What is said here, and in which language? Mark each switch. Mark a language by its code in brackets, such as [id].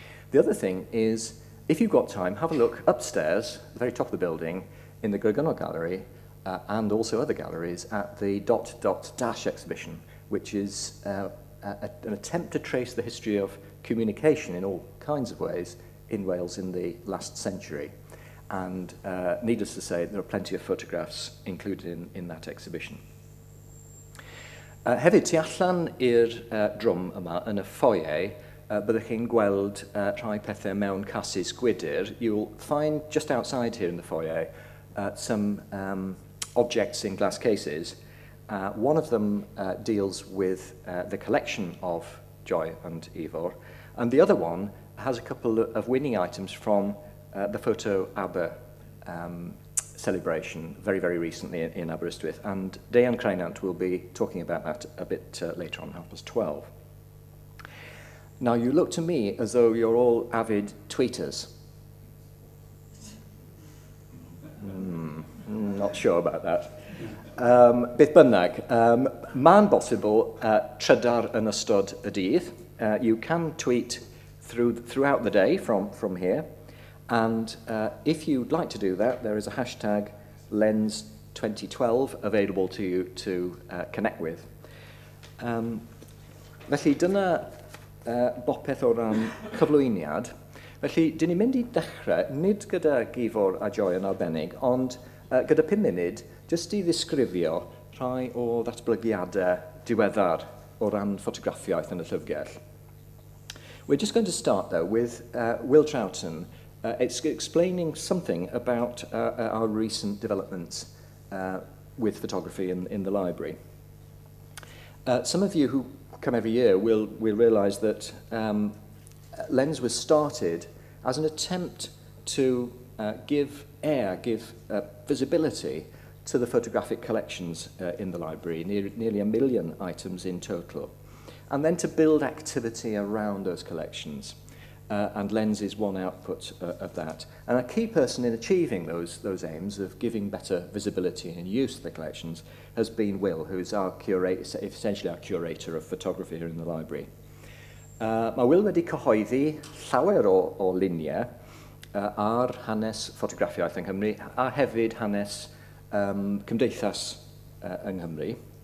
[en] The other thing is, if you've got time, have a look upstairs, at the very top of the building, in the Gorgonol Gallery, and also other galleries, at the Dash exhibition, which is an attempt to trace the history of communication in all kinds of ways in Wales in the last century. And needless to say, there are plenty of photographs included in that exhibition. [cy] Hefyd, tu allan i'r drwm yma yn y foyer, byddwch chi'n gweld rhai pethau mewn casys gwydr. [en] You'll find just outside here in the foyer some objects in glass cases. One of them deals with the collection of Joy and Ifor. And the other one has a couple of winning items from the Photo Aber celebration very, very recently in Aberystwyth. And Diane Creinant will be talking about that a bit later on, 12:30. Now, you look to me as though you're all avid tweeters. Not sure about that. [cy] Beth bynnag, ma'n bosibl trydar yn ystod y dydd. [en] You can tweet throughout the day from here. And if you'd like to do that, there is a hashtag Lens2012 available to you to connect with. [cy] Felly, dyna bopeth o ran cyflwyniad. Felly, dyn ni'n mynd i dechrau, nid gyda Ifor a Joy yn arbennig, ond gyda 5 munud, jyst i ddisgrifio rhai o ddatblygiadau diweddar o ran ffotograffiaeth yn y llyfrgell. [en] We're just going to start, though, with Will Troughton explaining something about our recent developments with photography in the library. Some of you who come every year will realise that Lens was started as an attempt to give visibility to the photographic collections in the library, nearly 1 million items in total, and then to build activity around those collections. And Lens is one output of that. And a key person in achieving those aims of giving better visibility and use of the collections has been Will, who's our curator, essentially our curator of photography here in the library. [cy] Mae Will wedi cyhoeddi llawer o luniau ar hanes ffotograffiaeth yng Nghymru a hefyd hanes cymdeithas yng Nghymru.